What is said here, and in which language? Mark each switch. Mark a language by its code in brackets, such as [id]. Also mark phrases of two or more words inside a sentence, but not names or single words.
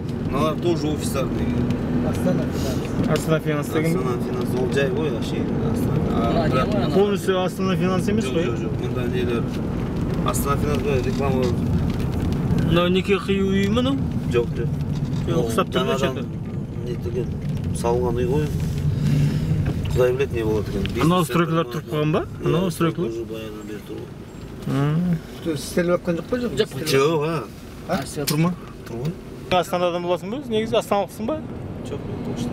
[kk] Мыналар тоже офистар деген. Астана Финанс деген? Астана Финанс, ол жай ғой, вообще. Полностью Астана Финанс емес қой? Жоқ, мұнда нелер. Астана Финанс ғой, реклама. Мынау неке қию үй ма мынау? Жоқ. Ұқсап тұр ма что-то? Не деген, салған үй ғой. Құдай білет не болады екен. Анау стройкалар тұрып қалған ба? Анау стройкалар? Уже баяғыдан бері тұр ғой. Істеліп атқан жоқ па жоқ? Жоқ, Тұр ма? Тұр ғой. Астанадан боласың ба? Негізі астаналықсың ба? Жоқ, точно.